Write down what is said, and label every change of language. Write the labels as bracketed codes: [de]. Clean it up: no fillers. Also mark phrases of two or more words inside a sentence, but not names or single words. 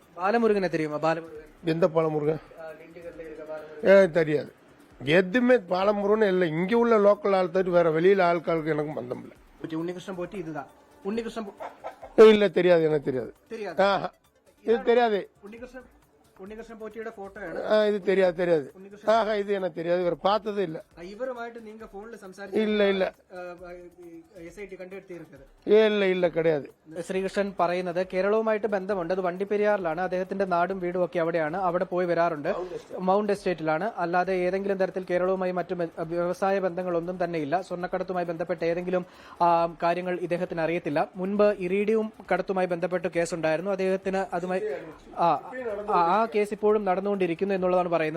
[ta] பாலமுருகனை தெரியுமா? பாலமுருகன் எந்த பாலமுருகன்? தெரியாது. எதுவுமே பாலமுருகன் இல்லை. இங்கே உள்ள லோக்கல் ஆள் தவிர வேற வெளியில் ஆட்களுக்கு எனக்கு பந்தம் இல்லை. உன்னிகிருஷ்ணன் போட்டி இதுதான். உன்னிகிருஷ்ணன் இல்லை, தெரியாது, எனக்கு தெரியாது. இது தெரியாது. [ml] ഉണ്ണികൃഷ്ണൻ പോറ്റിയുടെ ഫോട്ടോയാണ്. [ta] ഇത് தெரியாது தெரியாது. ഇത് எனக்கு தெரியாது. ഇവർ பார்த்ததே இல்ல. [ml] ഇവരുമായിട്ട് நீங்க ഫോണിൽ സംസാരിച്ചു? [ta] இல்ல இல்ல. [ml] എസ്ഐടി കണ്ടെത്തിയിരിക്കുന്നത്? [ta] இல்ல இல்ல கிடையாது. [ml] ശ്രീകൃഷ്ണൻ പറയുന്നത് കേരളവുമായിട്ട് ബന്ധമുണ്ട്. അത് വണ്ടിപ്പെരിയാറിലാണ്. അദ്ദേഹത്തിന്റെ നാടും വീടും ഒക്കെ അവിടെയാണ്. അവിടെ പോയി വരാറുണ്ട്. മൗണ്ട് എസ്റ്റേറ്റിലാണ്. അല്ലാതെ ഏതെങ്കിലും തരത്തിൽ കേരളവുമായി മറ്റു വ്യവസായ ബന്ധങ്ങളൊന്നും തന്നെയില്ല. സ്വർണ്ണക്കടത്തുമായി ബന്ധപ്പെട്ട ഏതെങ്കിലും കാര്യങ്ങൾ ഇദ്ദേഹത്തിന് അറിയത്തില്ല. മുൻപ് ഇറീഡിയം കടത്തുമായി ബന്ധപ്പെട്ട് കേസുണ്ടായിരുന്നു. അദ്ദേഹത്തിന് അതുമായി ആ കേസ് ഇപ്പോഴും നടന്നുകൊണ്ടിരിക്കുന്നു എന്നുള്ളതാണ് പറയുന്നത്.